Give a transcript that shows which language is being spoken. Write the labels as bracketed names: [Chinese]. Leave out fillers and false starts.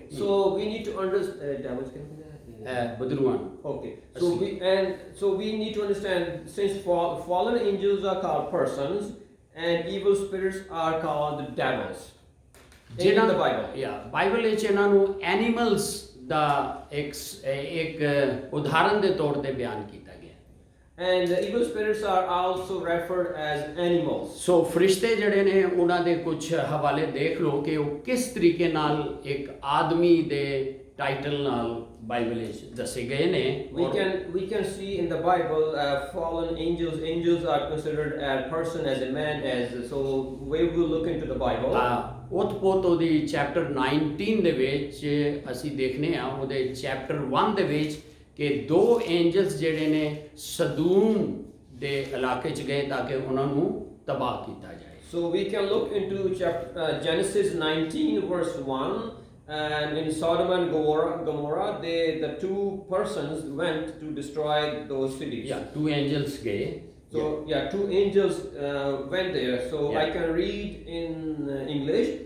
[English] So we need to understand devils. [Punjabi] ਬਦਰੂਆਂ। [English] Okay. So we need to understand, since fallen angels are called persons and evil spirits are called devils. In the Bible. [Punjabi] Bible ਵਿੱਚ ਇਹਨਾਂ ਨੂੰ animals ਦਾ ਇੱਕ ਉਦਾਹਰਨ ਦੇ ਤੌਰ ਤੇ ਬਿਆਨ ਕੀਤਾ ਗਿਆ। [English] And the evil spirits are also referred as animals. [Punjabi] ਸੋ ਫਰਿਸ਼ਤੇ ਜਿਹੜੇ ਨੇ ਉਹਨਾਂ ਦੇ ਕੁਝ ਹਵਾਲੇ ਦੇਖ ਲਓ ਕਿ ਉਹ ਕਿਸ ਤਰੀਕੇ ਨਾਲ ਇੱਕ ਆਦਮੀ ਦੇ ਟਾਈਟਲ ਨਾਲ ਬਾਈਬਲ ਵਿੱਚ ਦੱਸੇ ਗਏ ਨੇ। [English] We can see in the Bible fallen angels are considered as person, as a man, so we will look into the Bible. [Punjabi] ਉਤਪੋਤ ਉਹਦੀ ਚੈਪਟਰ 19 ਦੇ ਵਿੱਚ ਅਸੀਂ ਦੇਖਨੇ ਆ, ਉਹਦੇ ਚੈਪਟਰ 1 ਦੇ ਵਿੱਚ ਕਿ 2 ਐਂਜਲਸ ਜਿਹੜੇ ਨੇ ਸਦੂਮ ਦੇ ਇਲਾਕੇ 'ਚ ਗਏ ਤਾਂ ਕਿ ਉਹਨਾਂ ਨੂੰ ਤਬਾਹ ਕੀਤਾ ਜਾਏ। [English] So we can look into Genesis 19 verse 1, and in Sodom and Gomorrah the 2 persons went to destroy those cities. 2 angels [Punjabi] ਗਏ। [English] So 2 angels went there. So I can read in English.